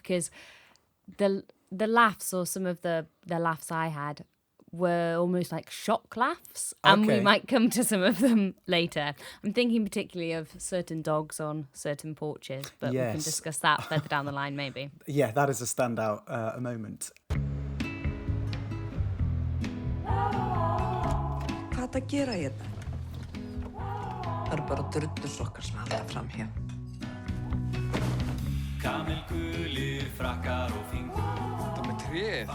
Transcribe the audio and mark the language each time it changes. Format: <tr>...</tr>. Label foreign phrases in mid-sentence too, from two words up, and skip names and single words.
<en>Because the laughs, or some of the laughs I had, were almost like shock laughs, and we might come to some of them later. I'm thinking particularly of certain dogs on certain porches, but we can discuss that further down the line maybe. Yeah, that is a standout moment.</en> <is>Hvað er að gera hérna? Það eru bara drullusokkar sem halda fram hér. Kamelgulir, frakkar og fingur. Þetta með tréð.</is>